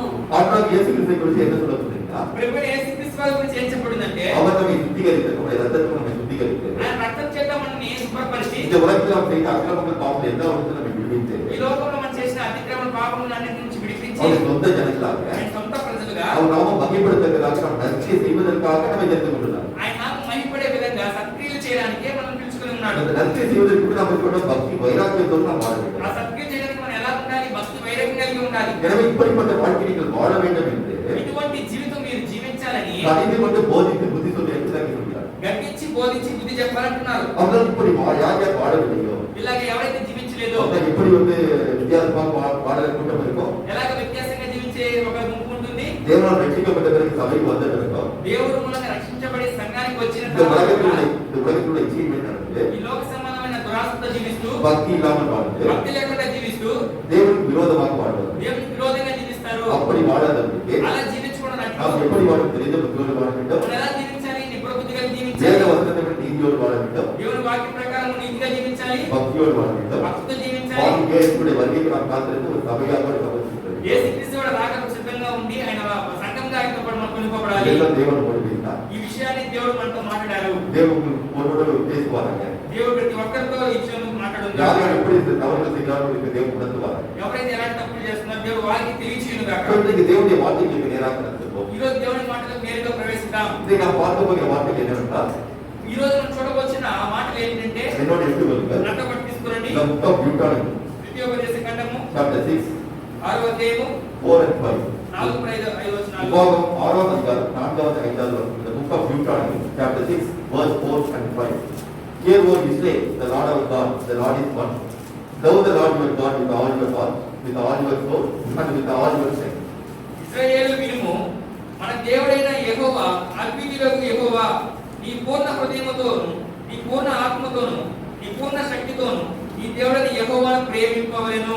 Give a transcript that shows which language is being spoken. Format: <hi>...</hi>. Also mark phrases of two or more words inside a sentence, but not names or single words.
<ta>ஆனால் இயேசு கிறிஸ்துவை குறித்து என்ன சொல்லப்படுகிறா?</ta> <te>ప్రభువైన యేసుక్రీస్తు వారి గురించి ఏం చెప్పబడిందంటే</te> <ta>அவர் நம்மை சுத்திகரித்து நம்முடைய ரத்தத்தை நம்மை சுத்திகரித்து</ta> <te>ఆయన రక్తం చేత మనల్ని శుభ్రపరిచి</te> <ta>இந்த உலகத்தில் நாம் செய்த அக்கிரமங்கள் பாவங்கள் எல்லாவற்றையும் நம்மை விடுவித்து</ta> <te>ఈ లోకంలో మనం చేసిన అతిక్రమణ పాపములన్నిటి నుంచి విడిపించి</te> <ta>அவர் சொந்த ஜனங்களாக</ta> <te>ఆయన సొంత ప్రజలుగా</te> <ta>அவர் நாம மகிமைப்படுத்துவதற்காக நாம் நற்கிரியை செய்வதற்காக நம்மை தெரிந்து கொண்டுள்ளார்.</ta> <te>ఆయన నామం మహిమపడే విధంగా సత్క్రియలు చేయడానికే మనం పిలుచుకుని ఉన్నాడు.</te> <ta>அந்த நற்கிரியை செய்வதற்கு கூட நமக்கு கூட பக்தி வைராக்கியத்தோடு நாம் வாழ</ta> <te>ఆ</te> <ta>வேண்டும்.</ta> <te>సత్క్రియ చేయడానికి మనం ఎలా ఉండాలి? భక్తి వైరాగ్యం కలిగి ఉండాలి.</te> <ta>எனவே இப்படிப்பட்ட வாழ்க்கை நீங்கள் வாழ வேண்டும் என்று</ta> <te>ఇటువంటి జీవితం మీరు జీవించాలని</te> <ta>அறிந்து கொண்டு போதித்து புத்தி சொல்லி எடுத்துதான் சொல்கிறார்.</ta> <te>గర్వించి బోధించి బుద్ధి చెప్పాలంటున్నారు.</te> <ta>அவர்கள் இப்படி யார் யார் வாழவில்லையோ</ta> <te>ఇలాగ ఎవరైతే జీవించలేదో</te> <ta>அவர்கள் எப்படி வித்தியாசமாக வாழ கூட்டம் இருக்கும்,</ta> <te>ఎలాగ వ్యత్యాసంగా జీవించే ఒక గుంపు ఉంటుంది.</te> <ta>தேவனால் ரட்சிக்கப்பட்ட பிறகு சபைக்கு வந்த பிறகும்</ta> <te>దేవుడు మూలంగా రక్షించబడి సంఘానికి వచ్చిన</te> <ta>இந்த</ta> <te>తర్వాత</te> <ta>உலகத்தினுடைய ஜீவனை நடந்து</ta> <te>ఈ లోక సంబంధమైన దురాశతో జీవిస్తూ</te> <ta>பக்தி இல்லாமல் வாழ்ந்து</ta> <te>భక్తి లేకుండా జీవిస్తూ</te> <ta>தேவனுக்கு விரோதமாக வாழ்வது.</ta> <te>దేవునికి విరోధంగా జీవిస్తారు.</te> <ta>அப்படி வாழாதவர்களுக்கு</ta> <te>అలా జీవించకూడదు.</te> <ta>நாம் எப்படி வாழ தெரிந்த புத்தியோடு வாழ வேண்டும்,</ta> <te>మనం ఎలా జీవించాలి? నిపుణ బుద్ధిగా</te> <ta>வேத</ta> <te>జీవించాలి.</te> <ta>வசனத்தை விட நீதியோடு வாழ வேண்டும்,</ta> <te>దేవుని వాక్యం ప్రకారం నీతిగా జీవించాలి.</te> <ta>பக்தியோடு வாழ வேண்டும்.</ta> <te>భక్తితో జీవించాలి.</te> <ta>பாவி இயேசுவுடைய வருகைக்கு நாம் காத்திருந்து ஒரு சபையாக ஒரு சபை</ta> <te>యేసుక్రీస్తు కూడా రాకకు సిద్ధంగా ఉండి ఆయన సంఘంగా ఆయనతో పాటు మనం కొనుక్కోబడాలి.</te> <ta>எல்லாம் தேவன் முடிவித்தார்.</ta> <te>ఈ విషయాన్ని దేవుడు మనతో మాట్లాడారు.</te> <ta>தேவன் ஒருவரோடு பேசுவாங்க.</ta> <te>దేవుడు ప్రతి ఒక్కరితో ఈ విషయం మాట్లాడుతున్నారు.</te> <ta>யார் யார் எப்படி இந்த தவறுகள் செய்கிறார்கள் தேவன் உணர்த்துவார்.</ta> <te>ఎవరైతే ఎలాంటి తప్పులు చేస్తున్నారో దేవుడు వారికి తెలియచేయును గాక.</te> <ta>இன்றைக்கு தேவனுடைய வார்த்தைகளுக்கு நேராக நடத்துவோம்.</ta> <te>ఈ రోజు దేవుని మాటలకు నేరుగా ప్రవేశిద్దాం.</te> <ta>இதை நாம் பார்க்க போகிற வார்த்தைகள் என்னவென்றால்,</ta> <te>ఈ రోజు మనం చూడవచ్చిన ఆ మాటలు ఏంటంటే</te> <ta>என்னோட எடுத்துக்கொள்ளுங்கள்.</ta> <te>నట్ట పట్టి తీసుకురండి.</te> <en>The book of Deuteronomy,</en> <te>ద్వితీయోపదేశ ఖండము</te> <en>chapter 6,</en> <te>6వ అధ్యాయము</te> <en>4 and 5.</en> <te>4-5 వచనాలు.</te> <ta>உபாகமம் 6ஆம் அதிகாரம் 4வது 5வது வசனம்.</ta> <en>The book of Deuteronomy, chapter 6, verse 4 and 5. Hear, O Israel, the Lord our God, the Lord is one. Thou the Lord your God with all your heart, with all your soul, and with all your strength.</en> <te>ఇశ్రాయేలు వినుము, మన దేవుడైన యెహోవా అద్వితీయుడగు యెహోవా, నీ పూర్ణ హృదయముతోను, నీ పూర్ణ ఆత్మతోను, నీ పూర్ణ శక్తితోను ఈ దేవుడైన యెహోవాను ప్రేమింపవలెను.</te>